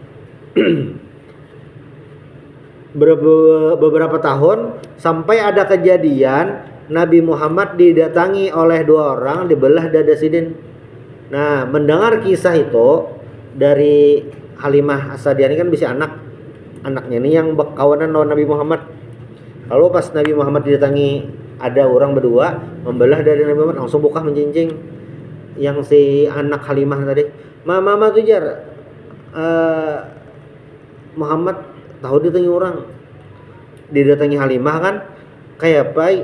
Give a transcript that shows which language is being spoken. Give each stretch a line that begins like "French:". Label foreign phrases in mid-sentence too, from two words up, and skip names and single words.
Indonesian: Beberapa tahun sampai ada kejadian Nabi Muhammad didatangi oleh dua orang dibelah dada sidin. Nah, mendengar kisah itu dari Halimah As-Sa'diyah ini kan bisa anaknya ini yang kawanan lawan Nabi Muhammad. Lalu pas Nabi Muhammad didatangi ada orang berdua membelah dari Nabi Muhammad, langsung buka menjinjing yang si anak Halimah tadi.
Banjar: Mama tuh jar Muhammad tahu didatangi orang, didatangi Halimah kan kayak apa?